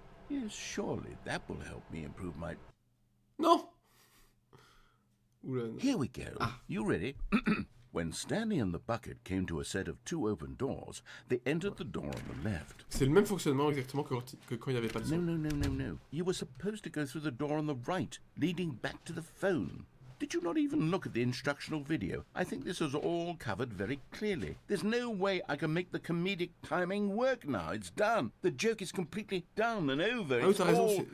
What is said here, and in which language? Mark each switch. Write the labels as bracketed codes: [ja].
[en] Yes, surely that will help me improve my... [fr] Non. Oula. [en] Here we go. You ready? When Stanley and the bucket came to a set of two open doors, they entered the door on the left. [fr] C'est le même fonctionnement exactement que quand il n'y avait pas le son. [en] No. You were supposed to go through the door on the right, leading back to the phone. Did you not even look at the instructional video? I think this was all covered very clearly. There's no way I can make the comedic timing work now. It's done. The joke is completely done and over. [fr] Ah oui, [en] It's [fr] t'as raison, [en] all